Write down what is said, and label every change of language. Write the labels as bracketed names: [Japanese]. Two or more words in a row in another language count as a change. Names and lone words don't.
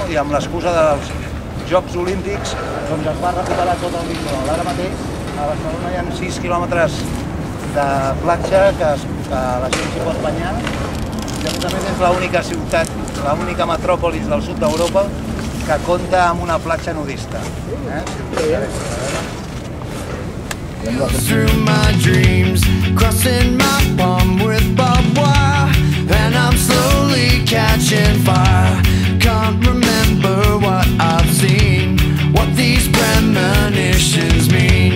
[Catalan] I amb l'excusa dels Jocs Olímpics doncs es va recuperar tot el litoral. Ara mateix a Barcelona hi ha 6 quilòmetres de platja que la gent s'hi pot banyar, i a més és l'única ciutat, l'única metròpolis del sud d'Europa que compta amb una platja nudista. [English] Through my dreams, crossing my palm with barbed wire, and I'm slowly catching fire. Can't remember what I've seen, what these premonitions mean.